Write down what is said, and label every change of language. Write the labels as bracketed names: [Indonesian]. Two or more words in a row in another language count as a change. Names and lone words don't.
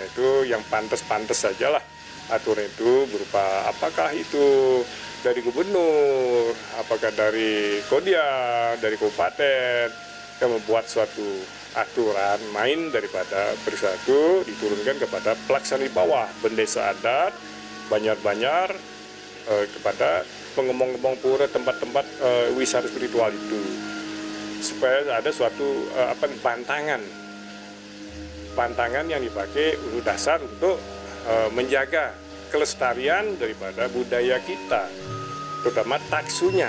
[Indonesian] itu, yang pantas-pantas saja lah aturan itu, berupa apakah itu dari gubernur, apakah dari Kodia, dari kabupaten, yang membuat suatu aturan main daripada bersatu diturunkan kepada pelaksana di bawah, bendesa adat, banjar-banjar, kepada pengembang-pengembang pura, tempat-tempat wisata spiritual itu. Supaya ada suatu pantangan yang dipakai untuk dasar untuk menjaga kelestarian daripada budaya kita, terutama taksunya.